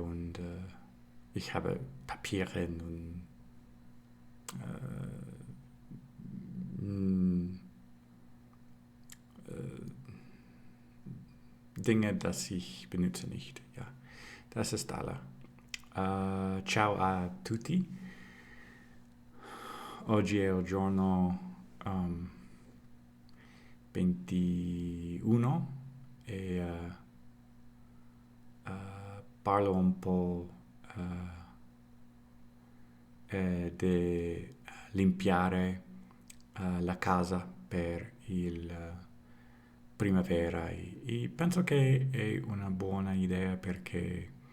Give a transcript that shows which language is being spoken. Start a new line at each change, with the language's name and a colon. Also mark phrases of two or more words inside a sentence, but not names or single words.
German: Und ich habe Papiere und Dinge, das ich benutze nicht. Ja, das ist alle.
Italian: Ciao a tutti. Oggi è il giorno 21 e parlo un po' di limpiare la casa per il primavera, e penso che è una buona idea perché